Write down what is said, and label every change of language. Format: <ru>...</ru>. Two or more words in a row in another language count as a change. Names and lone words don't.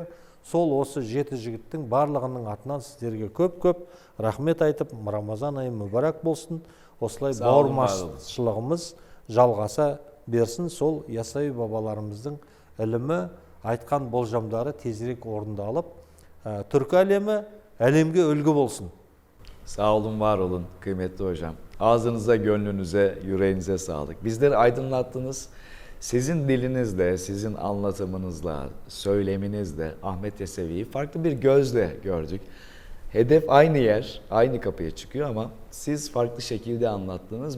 <kk>Сол осы 7 жігіттің барлығының атынан сіздерге көп-көп рахмет айтып, Рамазан айы мүбәрәк болсын. Осылай бауырмашылығымыз жалғаса берсін. Сол ясауи бабаларымыздың ілімі, айтқан болжамдары тезірек орындалып, түркі әлемге үлгі болsun.</kk> <tr>Sağ olun, var olun kıymetli hocam. Ağzınıza, gönlünüze, yüreğinize sağlık. Bizleri aydınlattınız. Sizin dilinizle, sizin anlatımınızla, söyleminizle Ahmet Yesevi'yi farklı bir gözle gördük. Hedef aynı yer, aynı kapıya çıkıyor ama siz farklı şekilde anlattınız.</tr>